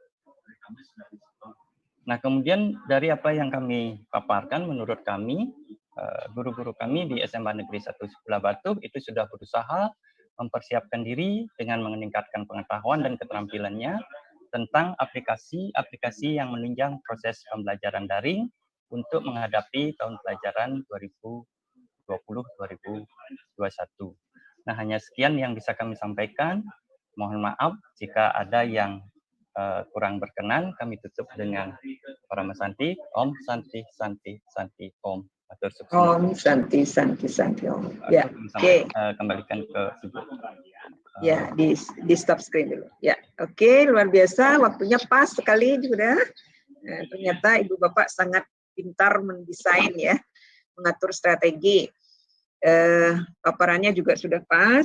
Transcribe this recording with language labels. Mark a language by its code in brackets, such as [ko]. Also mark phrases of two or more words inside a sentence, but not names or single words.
[id] Nah, kemudian dari apa yang kami paparkan, menurut kami, guru-guru kami di SMA Negeri 1 Sebelah Batu itu sudah berusaha mempersiapkan diri dengan meningkatkan pengetahuan dan keterampilannya tentang aplikasi-aplikasi yang menunjang proses pembelajaran daring untuk menghadapi tahun pelajaran 2020-2021. Nah, hanya sekian yang bisa kami sampaikan. Mohon maaf jika ada yang kurang berkenan. Kami tutup dengan Parama Santi. [sa] Om Santi Santi Santi Om. Om Santi Santi Santi Om. [id] Ya, oke. Kembalikan ke Ibu. Ya, di [en] stop screen [id] dulu. Ya, oke, luar biasa. Waktunya pas sekali juga. Ternyata Ibu Bapak sangat pintar mendesain ya, mengatur strategi. Paparannya juga sudah pas.